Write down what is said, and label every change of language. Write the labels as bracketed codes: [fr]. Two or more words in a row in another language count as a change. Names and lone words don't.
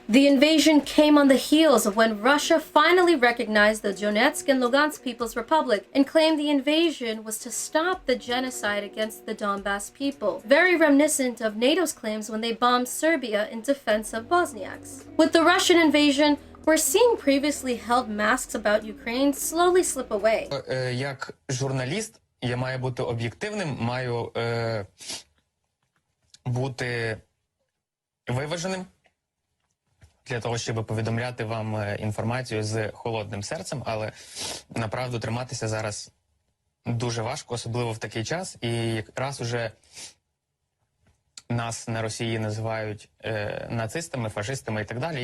[en] The invasion came on the heels of when Russia finally recognized the Donetsk and Lugansk People's Republic and claimed the invasion was to stop the genocide against the Donbass people, very reminiscent of NATO's claims when they bombed Serbia in defense of Bosniaks. With the Russian invasion, we're seeing previously held masks about Ukraine slowly slip away. [uk] Як журналіст, я маю бути об'єктивним, маю бути виваженим для того, щоб повідомляти вам інформацію з холодним серцем, але направду триматися зараз дуже важко, особливо в такий час, і якраз уже нас на Росії називають нацистами, фашистами і так далі.